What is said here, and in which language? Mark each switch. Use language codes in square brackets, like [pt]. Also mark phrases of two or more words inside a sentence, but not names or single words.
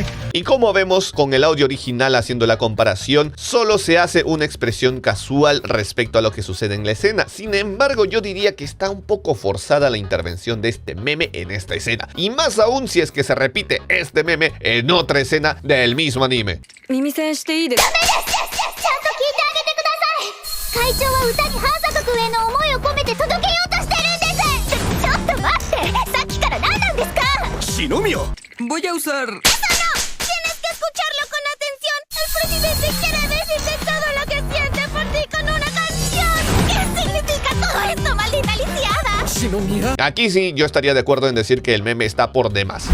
[es] Y como vemos con el audio original haciendo la comparación, solo se hace una expresión casual respecto a lo que sucede en la escena. Sin embargo, yo diría que está un poco forzada la intervención de este meme en esta escena. Y más aún si es que se repite este meme en otra escena del mismo anime. [ja] 会長は歌に反作族への思いを込めて届けようとしてるんです。ちょっと待って、さっきから何なんですか。 Shinomio. [es] Voy a usar... ¡Eso no! ¡Tienes que escucharlo con atención! ¡El presidente quiere decirte todo lo que siente por ti con una canción! ¿Qué significa todo esto, maldita lisiada? si no mira? Aquí sí, yo estaría de acuerdo en decir que el meme está por demás.